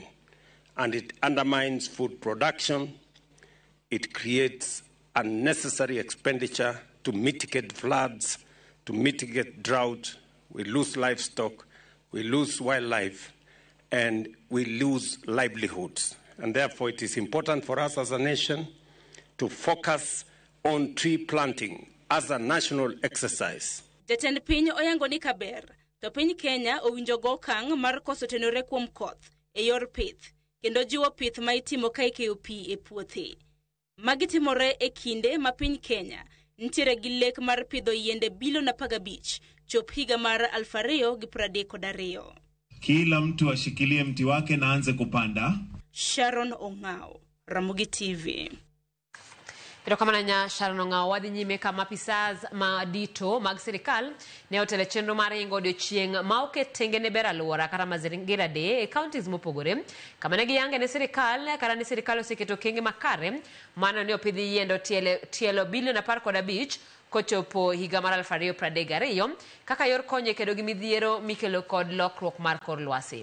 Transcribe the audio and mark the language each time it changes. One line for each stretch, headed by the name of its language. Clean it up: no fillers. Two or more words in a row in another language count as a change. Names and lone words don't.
English: And it undermines food production, it creates unnecessary expenditure to mitigate floods, to mitigate drought. We lose livestock, we lose wildlife, and we lose livelihoods. And therefore it is important for us as a nation to focus on tree planting as a national exercise.
Luo (Kenya and Tanzania): Jatend piny oyango ni kaber, to piny Kenya owinjo go okang' mar koso tenore kuom koth e yor pith, kendo jiwo pith ma itimo ka ikeyo pi e puothe. Magi timore e kinde ma piny Kenya nitiere gi lek mar pidho yiende bilion 15 chop higa mar 2032.
Swahili: Kila mtu ashikilie mti wake na anze kupanda. Sharon Ongao, Ramogi TV.
Luo (Kenya and Tanzania): Erokamana nya Sharon Ongao. Wadhi nyime kama apisas madito mag sirikal ne otelo chenro mar ingo odiochieng' ma oketenge ne ber aluora kata mazingira day e counties mopogore, kama ne giyange ne sirikal kata ne sirikal oseketo okenge makare mano ne opidhi yiende tielo bilion 15 kochopo higa mar 2032 kaka yor konyo kedo gi midhiero mikelo kod lokruok mar kor lwasi.